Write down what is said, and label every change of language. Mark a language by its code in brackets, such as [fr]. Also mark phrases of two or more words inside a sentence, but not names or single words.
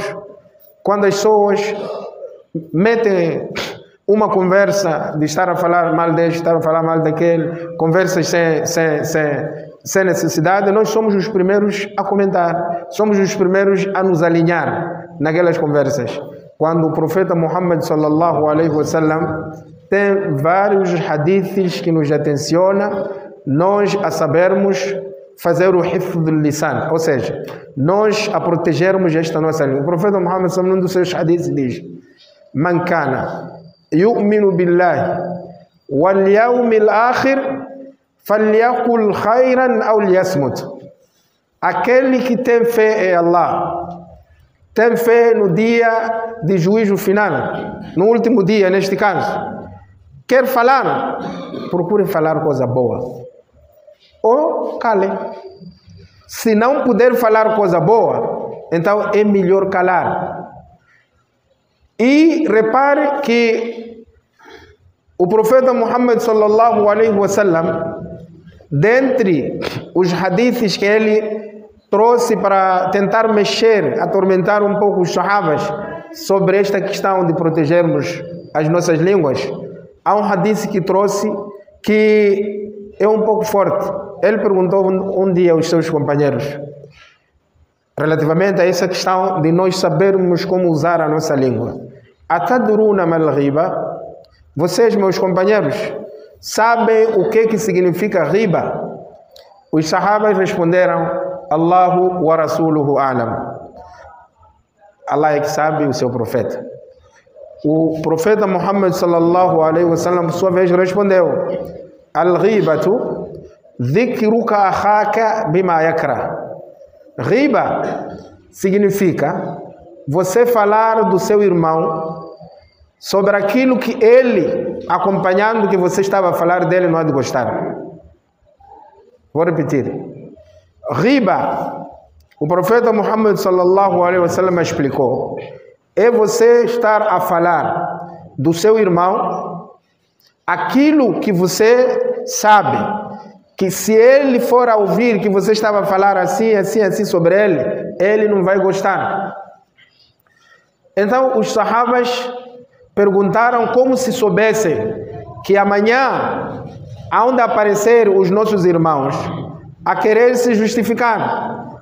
[pt] Quando as pessoas metem uma conversa de estar a falar mal deste, estar a falar mal daquele, conversas sem necessidade, nós somos os primeiros a comentar, somos os primeiros a nos alinhar naquelas conversas. Quando o profeta Muhammad [ar] صلى الله عليه وسلم [pt] tem vários hadiths que nos atenciona nós a sabermos fazer o hifz do lisan, ou seja, nós a protegermos esta nossa língua. O profeta Muhammad [ar] صلى الله عليه وسلم, [pt] num dos seus hadiths, diz: [ar] من كان يؤمن بالله واليوم الآخر فليقل خيرا أو ليصمت. [pt] Aquele que tem fé em Allah, tem fé no dia de juízo final, no último dia, neste caso, quer falar, procure falar coisa boa, ou cale. Se não puder falar coisa boa, então é melhor calar. E repare que o profeta Muhammad [ar] صلى الله عليه وسلم, [pt] dentre os hadiths que ele trouxe para tentar mexer, atormentar um pouco os sahabas sobre esta questão de protegermos as nossas línguas, há um hadith que trouxe que é um pouco forte. Ele perguntou um dia aos seus companheiros relativamente a essa questão de nós sabermos como usar a nossa língua. [ar] أتدرون ما الغيبة? [pt] Vocês, meus companheiros, sabem o que significa riba? Os sahabas responderam: [ar] الله ورسوله أعلم. [pt] Allah é que sabe, o seu profeta. O profeta Muhammad [ar] صلى الله عليه وسلم, [pt] por sua vez, respondeu: [ar] الغيبة ذكرك أخاك بما يكره. [pt] Riba significa você falar do seu irmão sobre aquilo que ele, acompanhando que você estava a falar dele, não há de gostar. Vou repetir. Riba, o profeta Muhammad [ar] صلى الله عليه وسلم [pt] explicou, é você estar a falar do seu irmão aquilo que você sabe que se ele for a ouvir que você estava a falar assim sobre ele, ele não vai gostar. Então os sahabas perguntaram como se soubessem que amanhã, aonde aparecer os nossos irmãos a querer se justificar.